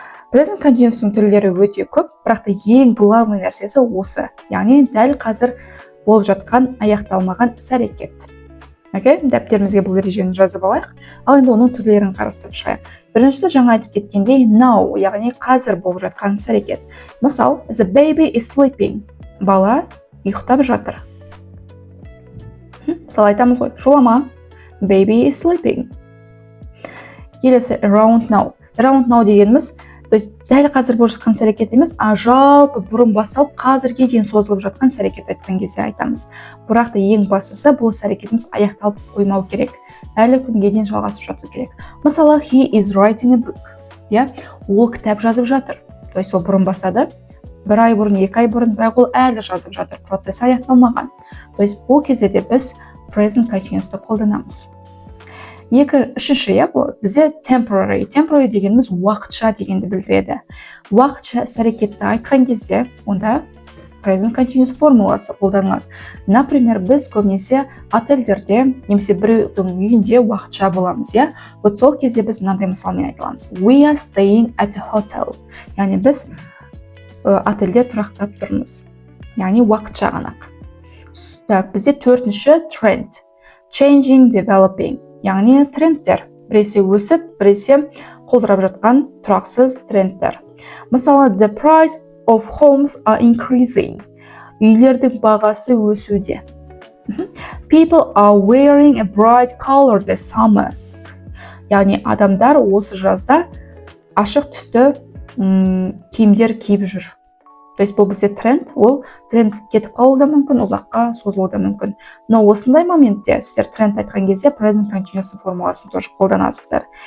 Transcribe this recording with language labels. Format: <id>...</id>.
<kk>Present continuous-тың түрлері өте көп, бірақ та ең</kk> <ru>главный</ru> <kk>нәрсесі осы. Яғни дәл қазір болып жатқан аяқталмаған іс әрекет. Дәптерімізге бұл ережені жазып алайық. Ал енді оның түрлерін қарастырып шығайық. Біріншісі жаңа айтып кеткендей now, яғни қазір болып жатқан іс әрекет.</kk> <en>Мысал, the baby is sleeping.</en> <kk>Бала ұйықтап жатыр. Мысалы айтамыз ғой, шулама.</kk> <en>Baby is sleeping.</en> <kk>Келесі around now. Around now дегеніміз,</kk> <ru>то есть</ru> <kk>дәл қазір болып жатқан іс әрекет емес, жалпы бұрын басталып қазірге дейін созылып жатқан іс әрекет айтқан кезде айтамыз. Бірақ та ең бастысы бұл іс әрекетіміз аяқталып қоймау керек. Әлі күнге дейін жалғасып жату керек.</kk> <en>Мысалы, he is writing a book.</en> <kk>Ол кітап жазып жатыр.</kk> <ru>То есть</ru> <kk>ол бұрын бастады. 1 ай бұрын, 2 ай бұрын, бірақ ол әлі жазып жатыр. Процесс аяқталмаған.</kk> <ru>То есть</ru> <kk>бұл кезде де біз present continuous'ты қолданамыз. Үшінші, бұл бізде temporary. Temporary дегеніміз уақытша дегенді білдіреді. Уақытша іс әрекетті айтқан кезде, онда present continuous формуласы қолданылады.</kk> <ru>Например,</ru> <kk>біз көбінесе отельдерде, немесе біреудің үйінде уақытша боламыз,</kk> <ru>Вот</ru> <kk>сол кезде біз мынандай мысалмен айта аламыз.</kk> <en>We are staying at a hotel.</en> <kk>Яғни біз отельде тұрақтап тұрмыз. Яғни уақытша ғана. Бізде төртінші trend.</kk> <en>Changing, developing.</en> <kk>Яғни трендтер. Біресе өсіп, біресе құлдырап жатқан тұрақсыз трендтер.</kk> <en>Мысалы, the price of homes are increasing.</en> <kk>Үйлердің бағасы өсуде.</kk> <en>People are wearing a bright color this summer.</en> <kk>Яғни адамдар осы жазда ашық түсті киімдер киіп жүр.</kk> <ru>То есть</ru> <kk>бұл бізде тренд, ол тренд кетіп қалуы да мүмкін, ұзаққа созылуы да мүмкін.</kk> <ru>Но</ru> <kk>осындай моментте сіздер тренд айтқан кезде present continuous формуласын</kk> <ru>тоже</ru> <kk>қолданасыздар.</kk>